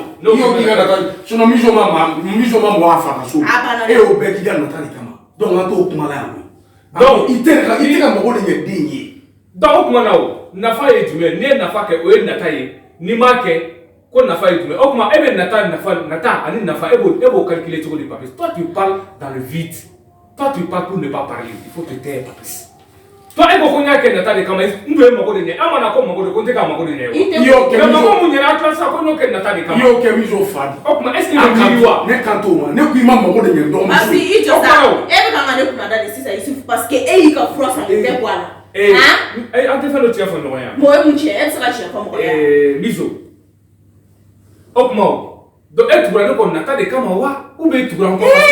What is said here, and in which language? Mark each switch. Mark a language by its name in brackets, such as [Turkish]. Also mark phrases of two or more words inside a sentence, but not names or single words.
[Bambara] i y'o k'i ka nata de sinon Mijo ma mɔgɔ a fa ka so. e y'o bɛɛ k'i ka nata de kama donc an t'o kuma la yan koyi. donc i tɛ ka mago de ɲɛ den ye. donc kuma na o nafa ye jumɛn ne nafa kɛ o ye nata ye ni m'a kɛ ko nafa ye jumɛn o kuma e bɛ nata ani nafa e b'o calculer cogo di Papis [French] toi tu parles dans le vide toi tu parles pour ne pas parler il faut te taire Papis toi [Bambara] e ko nya kɛ nata de kama n bɛ mago de ɲɛ an mana ko mago de ko n tɛ ka mago de ɲɛ o mais mago mun ɲɛna a tila sa ko n'o kɛ nata de kama i y'o kɛ miso fa di o kuma [French] est ce que [Bambara] i bɛ miiri wa ne kan t'o ma ne ko i ma mago de ɲɛ dɔgɔmuso [French] parce que [Bambara] i jɔ sa e bɛ kan ka ne kunna da de sisan Isufu [French] parce que [Bambara] e y'i ka fura san i tɛ bɔ a la an tɛ fɛn dɔ tiɲɛ fɔ ɲɔgɔn ye mɔgɔ ye mun tiɲɛ e bɛ se ka tiɲɛ fɔ mɔgɔ ye miso o kuma o donc e tugura ne ko nata de kama wa [French] ou bien [Bambara] e tugura n kɔ